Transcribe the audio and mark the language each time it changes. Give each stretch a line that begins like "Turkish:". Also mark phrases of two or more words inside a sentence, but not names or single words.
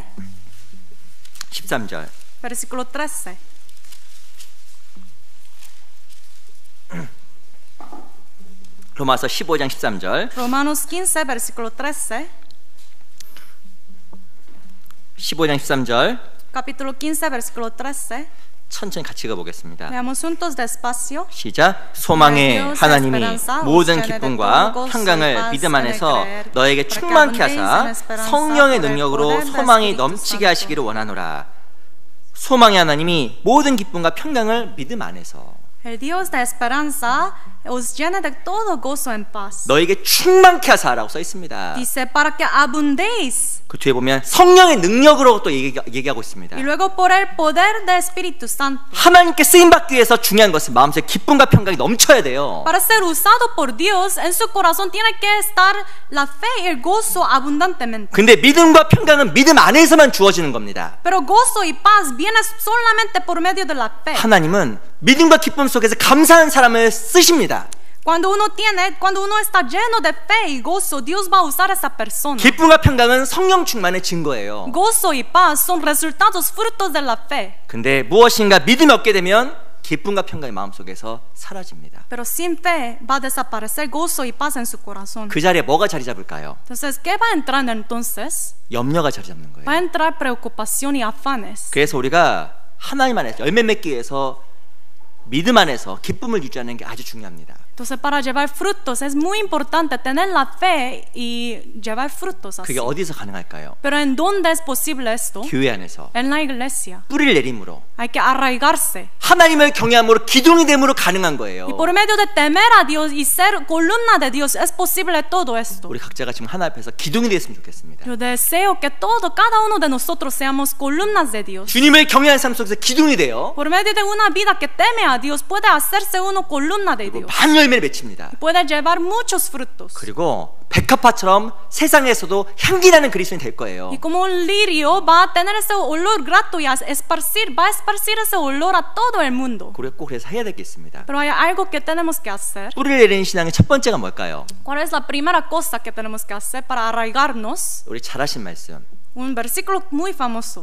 Korean: 13절.
Spanish: versículo 13.
Korean: 로마서 15장 13절.
Spanish: Romanos 15, versículo 13.
Korean: 15장 13절.
Spanish: Capítulo 15, versículo 13.
Korean: 천천히 같이 읽어보겠습니다.
Spanish: Veamos juntos despacio.
Korean: 시작. 소망의 하나님이 모든 기쁨과 평강을 믿음 안에서 너에게 충만케 하사 성령의 능력으로 소망이 넘치게 하시기를 원하노라. 소망의 하나님이 모든 기쁨과 평강을 믿음 안에서
Spanish: El Dios de esperanza os llene de todo gozo en paz.
Korean: 너에게 충만케 하사라고 써 있습니다.
Spanish: Dice para que abundéis.
Korean: 그 뒤에 보면 성령의 능력으로 또 얘기하고 있습니다.
Spanish: Y luego por el poder del Espíritu Santo.
Korean: 하나님께 쓰임 받기 위해서 중요한 것은 마음속에 기쁨과 평강이 넘쳐야 돼요.
Spanish: Para ser usado por Dios, en su corazón tiene que estar la fe y el gozo abundantemente.
Korean: 근데 믿음과 평강은 믿음 안에서만 주어지는 겁니다.
Spanish: Pero gozo y paz viene solamente por medio de la fe.
Korean: 하나님은 믿음과 기쁨 속에서 감사한 사람을 쓰십니다.
Spanish: Cuando uno está lleno de fe y gozo, Dios va a usar a esa persona.
Korean: 기쁨과 평강은 성령 충만의 증거예요.
Spanish: Gozo y paz son resultados, frutos de la fe.
Korean: 근데 무엇인가 믿음이 없게 되면 기쁨과 평강이 마음속에서 사라집니다.
Spanish: Pero sin fe va a desaparecer gozo y paz en su corazón.
Korean: 그 자리에 뭐가 자리 잡을까요?
Spanish: Entonces, ¿qué va a entrar entonces?
Korean: 염려가 자리 잡는
Spanish: Va a
Korean: 거예요.
Spanish: entrar preocupación y afanes.
Korean: 그래서 우리가 하나님 안에서 열매 맺기 위해서 믿음 안에서 기쁨을 유지하는 게 아주 중요합니다.
Spanish: Entonces, para llevar frutos es muy importante tener la fe y llevar frutos así.
Korean: 그게 어디서 가능할까요?
Spanish: Pero ¿en dónde es posible esto?
Korean: 교회 안에서
Spanish: En la iglesia.
Korean: 뿌리를 내림으로
Spanish: Hay que arraigarse.
Korean: 하나님을 경외함으로 기둥이 됨으로 가능한 거예요.
Spanish: Y por medio de temer a Dios y ser columna de Dios es posible todo esto.
Korean: 우리 각자가 지금 하나 앞에서 기둥이 됐으면 좋겠습니다.
Spanish: Yo deseo que cada uno de nosotros seamos columnas de Dios.
Korean: 주님을 경외하는 삶 속에서 기둥이 돼요.
Spanish: Por medio de una vida que teme a Dios puede hacerse uno columna de Dios.
Korean: 많은 열매를 맺힙니다.
Spanish: Puede llevar muchos frutos.
Korean: 그리고 백합화처럼 세상에서도 향기 나는 그리스도인이 될 거예요.
Spanish: Y como un lirio va a tener ese olor grato y va a esparcir ese olor a todo el mundo.
Korean: 우리가 꼭 그래서 해야 될 게 있습니다.
Spanish: Pero hay algo que tenemos que hacer.
Korean: 뿌리를 내리는 신앙의 첫 번째가 뭘까요?
Spanish: ¿Cuál es la primera cosa que tenemos que hacer para arraigarnos?
Korean: 우리 잘 아신 말씀.
Spanish: Un versículo muy famoso.